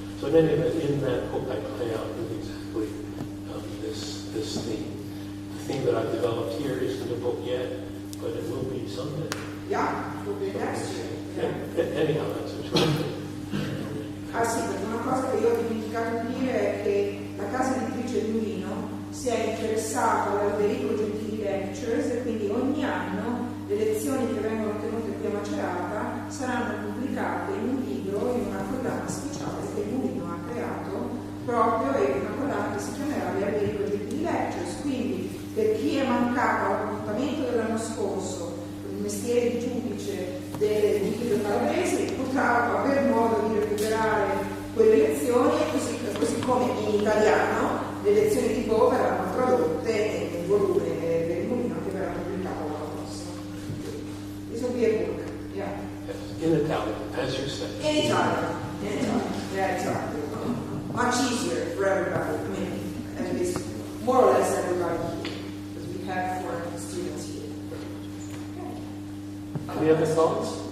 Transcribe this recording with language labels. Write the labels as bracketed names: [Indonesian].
[English] So in any event, in that book I play out with exactly this theme. The theme that I've developed here isn't a book yet, but it will be someday. Yeah, it will be next year. Yeah. Anyhow, that's a terrific. [Italian] Ah sì, perché una cosa che io ho dimenticato di dire è che la casa editrice Luino si è interessata ad Alberico Gentili Lectures, e quindi ogni anno le lezioni che vengono tenute qui a Macerata saranno pubblicate in un libro, in una collana speciale che Luino ha creato proprio, e una collana che si chiamerà Alberico Gentili Lectures. Quindi per chi è mancato all'appuntamento dell'anno scorso con il mestiere di giudice dell'individuo calabrese, potrà aver modo di recuperare quelle lezioni, così come in italiano le lezioni di Bo verranno tradotte nel volume del Mulino che verrà pubblicato l'anno prossimo. [English] This will be a book, yeah. In Italian, as you said. In Italian, yeah, exactly. Much easier for everybody. I mean, at least more or less everybody here, because we have foreign students here. Okay. Any other thoughts?